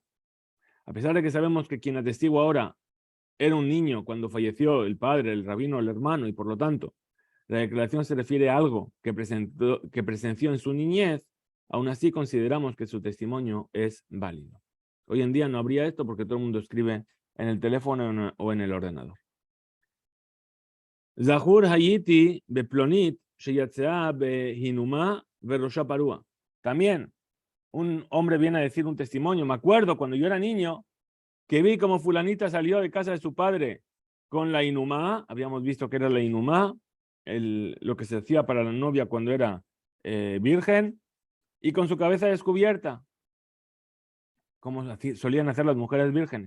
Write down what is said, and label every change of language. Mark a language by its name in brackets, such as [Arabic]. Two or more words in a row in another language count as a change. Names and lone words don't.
[Spanish] A pesar de que sabemos que quien atestigua ahora era un niño cuando falleció el padre, el rabino, el hermano, y por lo tanto la declaración se refiere a algo que presenció en su niñez, aún así consideramos que su testimonio es válido. Hoy en día no habría esto porque todo el mundo escribe en el teléfono o en el ordenador. [Hebrew] זכור הייתי בפלונית שיצאה בהינומא וראשה פרוע. [Spanish] También un hombre viene a decir un testimonio. Me acuerdo cuando yo era niño que vi como fulanita salió de casa de su padre con la inumá. Habíamos visto que era la inumá, lo que se hacía para la novia cuando era virgen, y con su cabeza descubierta, como solían hacer las mujeres vírgenes.